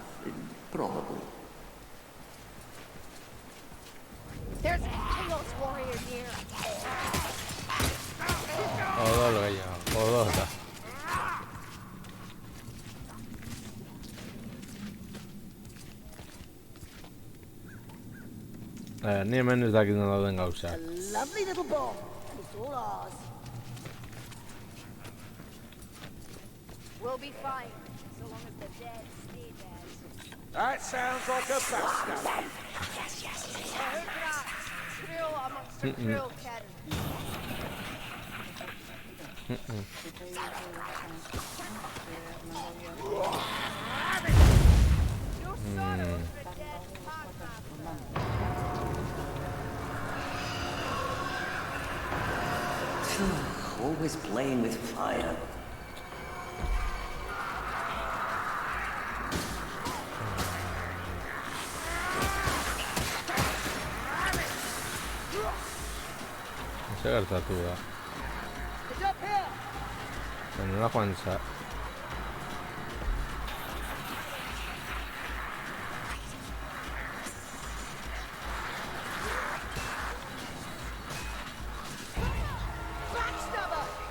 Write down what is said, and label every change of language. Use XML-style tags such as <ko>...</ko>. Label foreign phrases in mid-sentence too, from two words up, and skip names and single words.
<en>Probably. There's a Chaos Warrior near.</en> <eu>Odol gehiago, odola. Ni hemen ez dakit non dauden gauzak.</eu> <en>A lovely little ball. It's all ours. We'll be fine, so long as the dead stay dead. That sounds like a bastard. Thrill amongst the thrill cattle. Your son of the dead Packmaster. Always playing with fire.</en> <eu>Zer gertatu da.</eu> <en>It's up here.</en> <eu>Nola joan za...</eu> <en>Backstabber.</en>